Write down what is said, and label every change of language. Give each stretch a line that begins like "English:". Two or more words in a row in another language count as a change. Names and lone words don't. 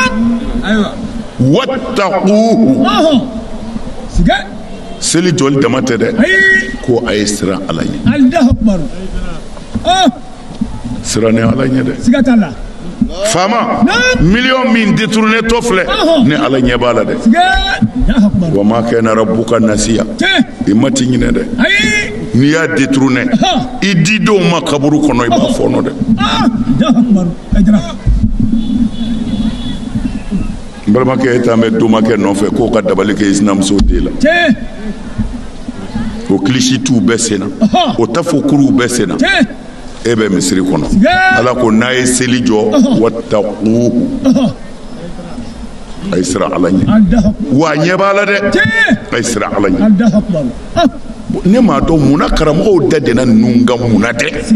Bambara: seli jɔli dama tɛ dɛ ko a ye siran Ala ɲɛ siran ni Ala ɲɛ dɛ faama million min détourné to filɛ ni Ala ɲɛ b'a la dɛ
Arabic: وما كان ربك نسيا
Bambara: i ma ti ɲinɛ dɛ n'i y'a détourné i didenw ma kaburu kɔnɔ i b'a fɔɔnɔ dɛ n balimakɛ e t'an bɛ domakɛ nɔfɛ k'o ka dabali kɛ i sinamuso den la o kilisitu bɛɛ senna o tafokuruw bɛɛ senna e bɛ misiri kɔnɔ Ala ko n'a ye seli jɔ wattaquhu a ye siran Ala ɲɛ wa a ɲɛ b'a la dɛ a ye siran Ala ɲɛ ne m'a dɔn munna karamɔgɔw da dɛnna ninnu kan munna tɛ